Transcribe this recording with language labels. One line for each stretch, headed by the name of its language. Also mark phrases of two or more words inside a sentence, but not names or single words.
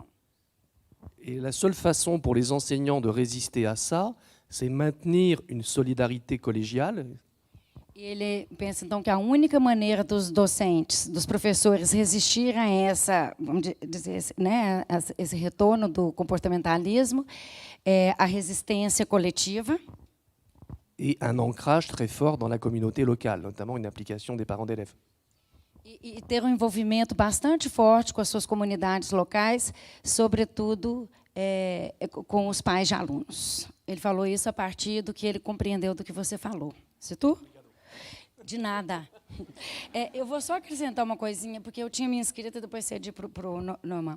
French: Et la seule façon pour les enseignants de résister à ça, c'est maintenir une solidarité collégiale.
Portuguese: E ele pensa então que a única maneira dos docentes, dos professores resistirem a essa, vamos dizer, né, esse retorno do comportamentalismo é a resistência coletiva.
French: Et un ancrage très fort dans la communauté locale, notamment une implication des parents d'élèves.
Portuguese: E ter um envolvimento bastante forte com as suas comunidades locais, sobretudo com os pais de alunos. Ele falou isso a partir do que ele compreendeu do que você falou. Citu? De nada. Eu vou só acrescentar uma coisinha, porque eu tinha me inscrito e depois cedi para o Norman.